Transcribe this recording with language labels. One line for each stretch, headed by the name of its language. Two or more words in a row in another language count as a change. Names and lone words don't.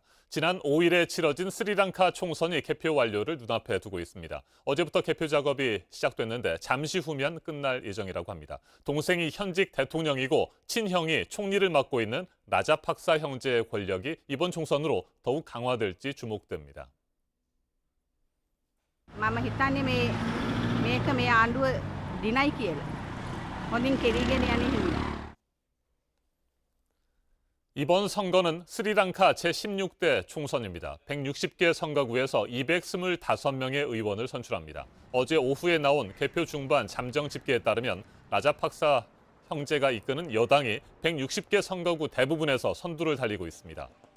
Korean: 지난 5일에 치러진 스리랑카 총선이 개표 완료를 눈앞에 두고 있습니다. 어제부터 개표 작업이 시작됐는데 잠시 후면 끝날 예정이라고 합니다. 동생이 현직 대통령이고 친형이 총리를 맡고 있는 라자팍사 형제의 권력이 이번 총선으로 더욱 강화될지 주목됩니다.
Sinhala: මම හිතන්නේ මේක මේ ආණ්ඩුව දිනයි කියලා. හොඳින් කෙරීගෙන යන්නේ හින්දා.
Korean: 이번 선거는 스리랑카 제16대 총선입니다. 160개 선거구에서 225명의 의원을 선출합니다. 어제 오후에 나온 개표 중반 잠정 집계에 따르면 라자팍사 형제가 이끄는 여당이 160개 선거구 대부분에서 선두를 달리고 있습니다.